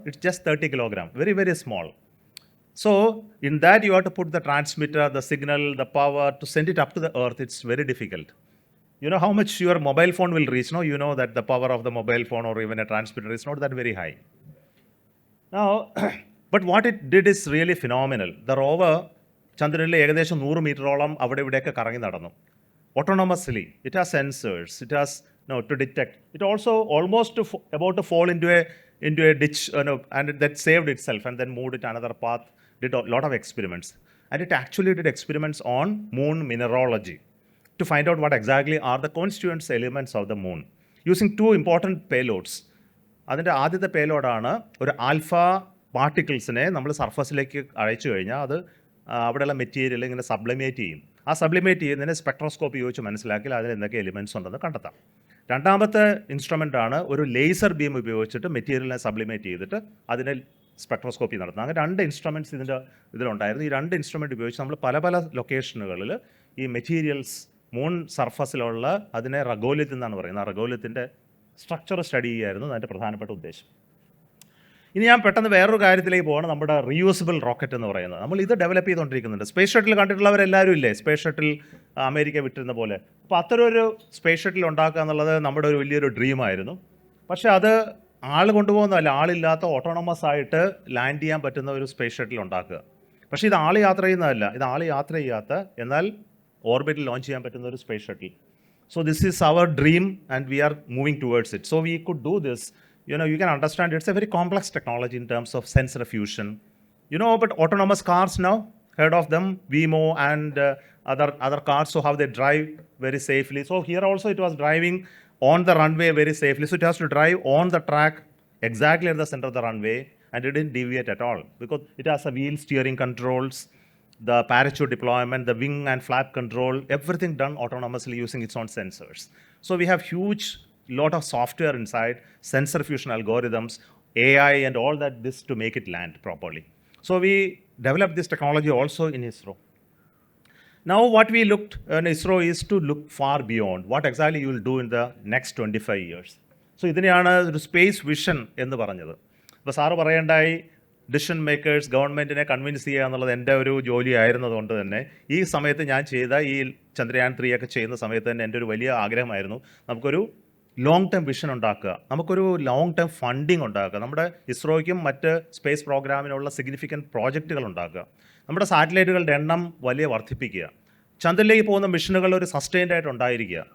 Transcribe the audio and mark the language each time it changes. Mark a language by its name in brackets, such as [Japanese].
[English] It's just 30 kilograms, very, very small. So in that you have to put the transmitter, the signal, the power to send it up to the Earth. It's very difficult. You know how much your mobile phone will reach, no? You know that the power of the mobile phone or even a transmitter is not that very high. Now, but what it did is really phenomenal. The rover, [Malayalam] Chandrayaan ഏകദേശം 100 മീറ്ററോളം അവിടെ ഇവിടെയൊക്കെ കറങ്ങി നടന്നു. [English] Autonomously, it has sensors, it has to detect. It also almost about to fall into a ditch, and that saved itself and then moved it another path, did a lot of experiments. And it actually did experiments on moon mineralogy to find out what exactly are the constituent elements of the moon, using 2 important payloads. [Malayalam] അതിൻ്റെ ആദ്യത്തെ പേലോഡാണ് ഒരു alpha പാർട്ടിക്കിൾസിനെ നമ്മൾ സർഫസിലേക്ക് അയച്ചു കഴിഞ്ഞാൽ അത് അവിടെയുള്ള material ഇങ്ങനെ സബ്ലിമേറ്റ് ചെയ്യും. ആ സബ്ലിമേറ്റ് ചെയ്യുന്നതിന് സ്പെക്ട്രോസ്കോപ്പ് ഉപയോഗിച്ച് മനസ്സിലാക്കി അതിൽ എന്തൊക്കെ എലിമെൻറ്റ്സ് ഉണ്ടെന്ന് കണ്ടെത്താം. രണ്ടാമത്തെ ഇൻസ്ട്രുമെൻ്റ് ആണ് ഒരു ലേസർ ബീം ഉപയോഗിച്ചിട്ട് മെറ്റീരിയലിനെ സബ്ലിമേറ്റ് ചെയ്തിട്ട് അതിനെ സ്പെക്ട്രോസ്കോപ്പി നടത്തുന്നത്. അങ്ങനെ 2 ഇൻസ്ട്രുമെൻറ്റ്സ് ഇതിലുണ്ടായിരുന്നു. ഈ 2 ഇൻസ്ട്രുമെൻറ്റ് ഉപയോഗിച്ച് നമ്മൾ പല ലൊക്കേഷനുകളിൽ ഈ മെറ്റീരിയൽസ് മൂൺ സർഫസിലുള്ള അതിനെ റഗോലിത്ത് എന്നാണ് പറയുന്നത്. ആ റഗോലിത്തിൻ്റെ സ്ട്രക്ചർ സ്റ്റഡി ചെയ്യായിരുന്നു അതിൻ്റെ പ്രധാനപ്പെട്ട ഉദ്ദേശം. ഇനി ഞാൻ പെട്ടെന്ന് വേറൊരു കാര്യത്തിലേക്ക് പോകണം. നമ്മുടെ റീയൂസബിൾ റോക്കറ്റ് എന്ന് പറയുന്നത് നമ്മൾ ഇത് ഡെവലപ്പ് ചെയ്തുകൊണ്ടിരിക്കുന്നുണ്ട്. സ്പേസ് ഷട്ടിൽ കണ്ടിട്ടുള്ളവരെല്ലാവരും ഇല്ലേ? സ്പേസ് ഷട്ടിൽ അമേരിക്ക വിട്ടിരുന്ന പോലെ. അപ്പോൾ അത്തരമൊരു സ്പേസ് ഷട്ടിൽ ഉണ്ടാക്കുക എന്നുള്ളത് നമ്മുടെ ഒരു വലിയൊരു ഡ്രീമായിരുന്നു. പക്ഷേ അത് ആൾ കൊണ്ടുപോകുന്നതല്ല, ആളില്ലാത്ത ഓട്ടോണമസ് ആയിട്ട് ലാൻഡ് ചെയ്യാൻ പറ്റുന്ന ഒരു സ്പേസ് ഷട്ടിൽ ഉണ്ടാക്കുക. പക്ഷേ ഇത് ആൾ യാത്ര ചെയ്യുന്നതല്ല, ഇത് ആൾ യാത്ര ചെയ്യാത്ത എന്നാൽ ഓർബിറ്റിൽ ലോഞ്ച് ചെയ്യാൻ പറ്റുന്ന ഒരു space shuttle. [English] So this is our dream and we are moving towards it. So we could do this. You can understand it's a very complex technology in terms of sensor fusion. But autonomous cars now, heard of them, Waymo and other cars, so how they drive very safely. So here also it was driving on the runway very safely. So it has to drive on the track exactly at the center of the runway and it didn't deviate at all because it has a wheel steering controls, the parachute deployment, the wing and flap control, everything done autonomously using its own sensors. So we have huge lot of software inside, sensor fusion algorithms, AI and all this to make it land properly. So we developed this technology also in ISRO. Now what we looked in ISRO is to look far beyond what exactly you will do in the next 25 years. So [Malayalam] ഇതിനെയാണ് ഒരു space vision എന്ന് പറഞ്ഞത്. അപ്പോൾ sir പറയേണ്ടായി decision makers ഗവൺമെൻറ്റിനെ convince ചെയ്യുക എന്നുള്ളത് എൻ്റെ ഒരു ജോലിയായിരുന്നതുകൊണ്ട് തന്നെ ഈ സമയത്ത് ഞാൻ ചെയ്ത ഈ ചന്ദ്രയാൻ 3 ഒക്കെ ചെയ്യുന്ന സമയത്ത് തന്നെ എൻ്റെ ഒരു വലിയ ആഗ്രഹമായിരുന്നു നമുക്കൊരു ലോങ് ടേം വിഷൻ ഉണ്ടാക്കുക, നമുക്കൊരു ലോങ് ടേം ഫണ്ടിങ് ഉണ്ടാക്കുക, നമ്മുടെ ഇസ്രോയ്ക്കും മറ്റ് സ്പേസ് പ്രോഗ്രാമിനുള്ള സിഗ്നിഫിക്കൻറ്റ് പ്രോജക്റ്റുകൾ ഉണ്ടാക്കുക, നമ്മുടെ സാറ്റലൈറ്റുകളുടെ എണ്ണം വലിയ വർദ്ധിപ്പിക്കുക, ചന്ദ്രനിലേക്ക് പോകുന്ന മിഷനുകൾ ഒരു സസ്റ്റൈൻഡ് ആയിട്ട് ഉണ്ടായിരിക്കുക.